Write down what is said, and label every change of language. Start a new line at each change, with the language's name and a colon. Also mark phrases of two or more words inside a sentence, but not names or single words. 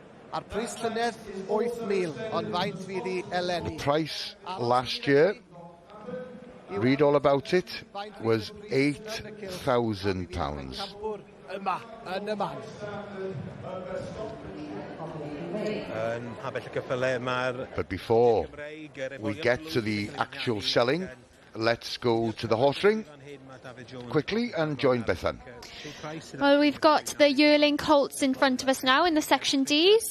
Welsh: A'r pris llynedd 8,000, ond faint fydd I eleni?
English: The price last year, read all about it, was £8,000.
Welsh: Yma, yn y man.
English: But before we get to the actual selling, let's go to the horse ring quickly and join Bethan. Well, we've got the yearling colts in front of us now in the section Ds.